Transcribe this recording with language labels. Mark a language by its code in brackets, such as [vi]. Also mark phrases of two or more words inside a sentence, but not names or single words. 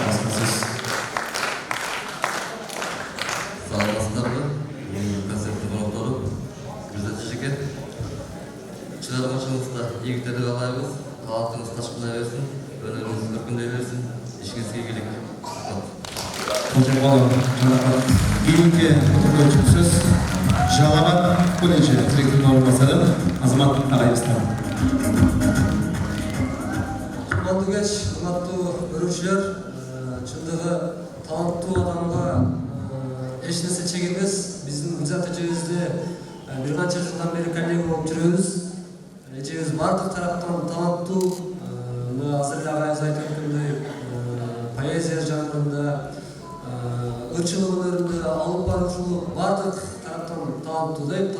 [ky] Саламатсыздарбы? Концертти коноктору, Гүлзат эжеке. Чыгармачылыгыңызда ийгиликтерди каалайбыз. Талантыңыз ташкындай берсин, өнөрүңүз өркүндөй берсин. Ишиңизге ийгилик. [kk] Кейінгі отырған сөз Жалал колледжі директорының орынбасары Азамат ағайымыздан. [ky] Урматтуу кеч, урматтуу көрүүчүлөр, чындыгы таланттуу адамга эч нерсе чек эмес. Биздин Гүлзат эжебизди бир канча жылдан бери коллега болуп жүрөбүз. Эжебиз бардык тараптан таланттуу, азыр эле агайыбыз айтып өткөндөй, поэзия жанрында, ырчылык өнөрүндө алып баруучулук бардык тараптан таланттуу дейт.